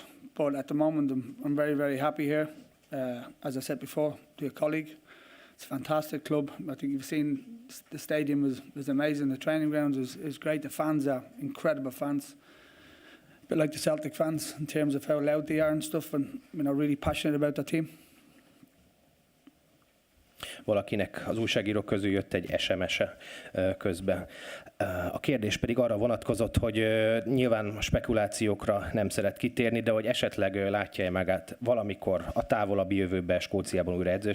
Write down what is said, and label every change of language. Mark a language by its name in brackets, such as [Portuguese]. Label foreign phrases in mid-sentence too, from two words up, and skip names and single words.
[English] But at the moment, I'm very, very happy here. As I said before to your colleague, it's a fantastic club. I think you've seen the stadium was amazing. The training grounds is great. The fans are incredible fans. A bit like the Celtic fans in terms of how loud they are and stuff, and really passionate about the team. [Hungarian] Valakinek az újságírók közül jött egy SMS-e közben. A kérdés pedig arra vonatkozott, hogy nyilván a spekulációkra nem szeret kitérni, de hogy esetleg látja-e magát valamikor a távolabbi jövőben Skóciában újra edzősködni.